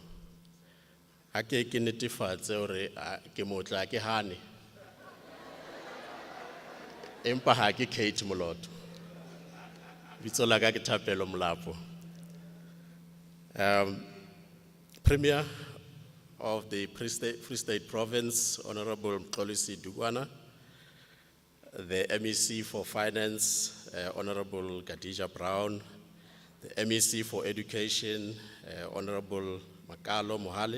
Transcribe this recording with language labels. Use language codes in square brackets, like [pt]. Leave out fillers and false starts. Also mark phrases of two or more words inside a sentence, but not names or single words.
[st] A ke netefatse hore ke motla ke hane. Empa ha ke Kate Moloto. Bitso la ka ke Thapelo Molapo. [en] Premier of the Free State Province, Honorable Mxolisi Dugwana, the MEC for Finance, Honorable Khadija Brown, the MEC for Education, Honorable Makalo Mohale,